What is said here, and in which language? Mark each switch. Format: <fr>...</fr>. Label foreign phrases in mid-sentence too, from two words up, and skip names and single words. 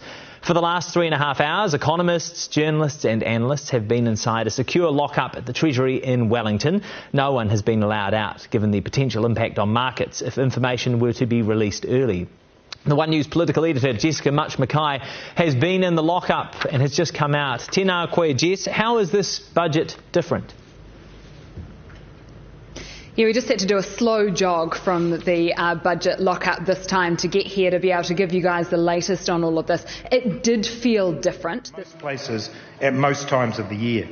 <en>For the last 3.5 hours, economists, journalists and analysts have been inside a secure lock-up at the Treasury in Wellington. No one has been allowed out, given the potential impact on markets if information were to be released early. The One News political editor, Jessica Much-Mackay, has been in the lockup and has just come out.</en> <mi>Tēnā koe, Jess.</mi> <en>How is this budget different? Yeah, we just had to do a slow jog from the budget lockup this time to get here to be able to give you guys the latest on all of this. It did feel different. Most places at most times of the year.</en>